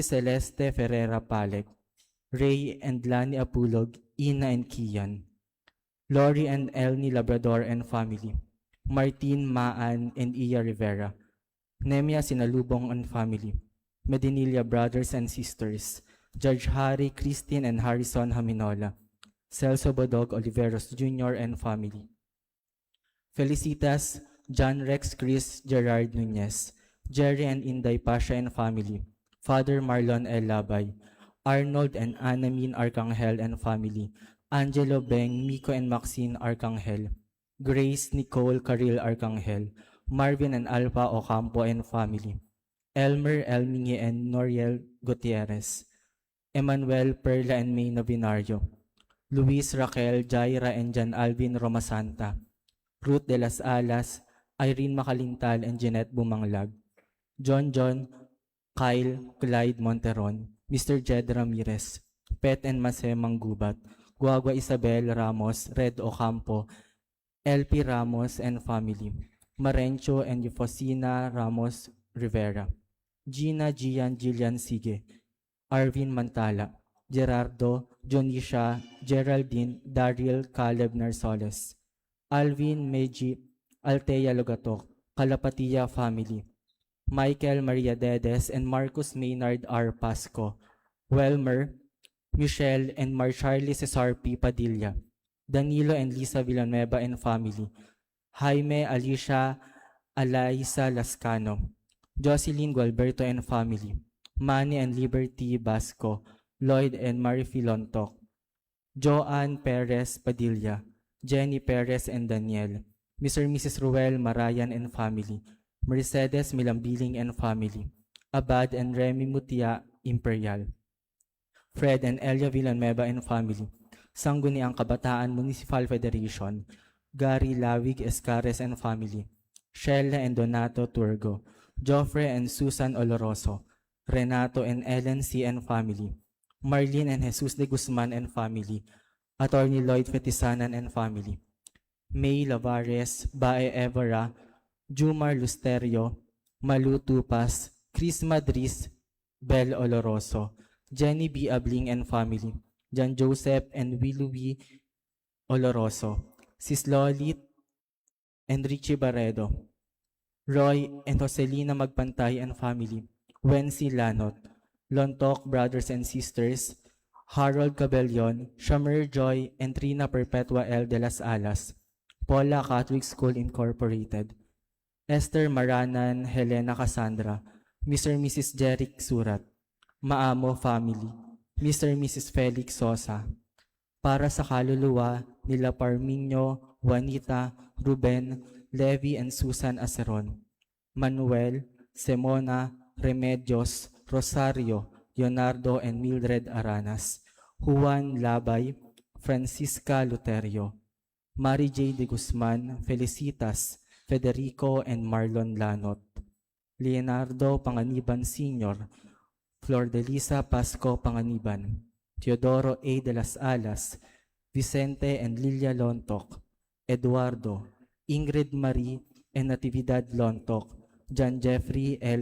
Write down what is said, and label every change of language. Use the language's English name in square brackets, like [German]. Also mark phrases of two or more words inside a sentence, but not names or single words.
[English] Celeste Ferreira Palek, Ray and Lani Apulog, Ina and Kian, Lori and Elni Labrador and family, Martin Maan and Iya Rivera, Nemia Sinalubong and family, Medinilla brothers and sisters, Judge Harry, Christine and Harrison Haminola, Celso Bodog Oliveros Jr. and family, Felicitas, John Rex Chris Gerard Nunez, Jerry and Inday Pasha and family, Father Marlon L. Labay, Arnold and Anamin Arcangel and family, Angelo Beng, Miko and Maxine Arcangel, Grace Nicole Caril Arcangel, Marvin and Alpha Ocampo and family, Elmer Elmingi and Noriel Gutierrez, Emmanuel Perla and May Novinario, Luis Raquel, Jaira and Jan Alvin Romasanta, Ruth de las Alas, Irene Makalintal and Jeanette Bumanglag, John, Kyle, Clyde Monteron, Mr. Jed Ramirez, Pet and Mase Manggubat, Guagua Isabel Ramos, Red Ocampo, LP Ramos and family, Marencho and Eufosina Ramos Rivera, Gina Gian Gillian Sige, Arvin Mantala, Gerardo, Jonisha, Geraldine, Daryl Caleb Narsoles, Alvin Meji, Altea Logatok, Kalapatiya family, Michael Maria Dedes and Marcus Maynard R. Pasco, Welmer, Michelle and Marcharlie Cesar P. Padilla, Danilo and Lisa Villanueva and family, Jaime Alicia Alaisa Lascano, Jocelyn Gualberto and family, Manny and Liberty Basco, Lloyd and Marifi Lontok, Joanne Perez Padilla, Jenny Perez and Daniel, Mr. and Mrs. Ruel Marayan and family, Mercedes Milambiling and family, Abad and Remy Mutia Imperial, Fred and Elia Villanueva and family, Sangguniang Kabataan Municipal Federation, Gary Lawig Escares and family, Sheila and Donato Turgo, Joffre and Susan Oloroso, Renato and Ellen C. and family, Marlene and Jesus de Guzman and family, Attorney Lloyd Fetisanan and family, May Lavares, Bae Evera, Jumar Lusterio, Malu Tupas, Chris Madris, Bel Oloroso, Jenny B. Abling and family, John Joseph and Willouie Oloroso, Sis Lolit and Richie Barredo, Roy and Joselina Magpantay and family, Wency Lanot, Lontok Brothers and Sisters, Harold Cabellion, Shamer Joy, and Trina Perpetua L. de las Alas, Paula Catholic School Incorporated, Esther Maranan, Helena Cassandra, Mr. and Mrs. Jeric Surat, Maamo Family, Mr. [Filipino] and Mrs. Felix Sosa, para sa kaluluwa nila Parminio, [English] Juanita, Ruben, Levi and Susan Aceron, Manuel, Semona, Remedios, Rosario, Leonardo and Mildred Aranas, Juan Labay, Francisca Luterio, Mary J. de Guzman, Felicitas, Federico and Marlon Lanot, Leonardo Panganiban Sr., Flor de Lisa Pasco Panganiban, Teodoro A. de las Alas, Vicente and Lilia Lontok, Eduardo, Ingrid Marie and Natividad Lontok, John Jeffrey L.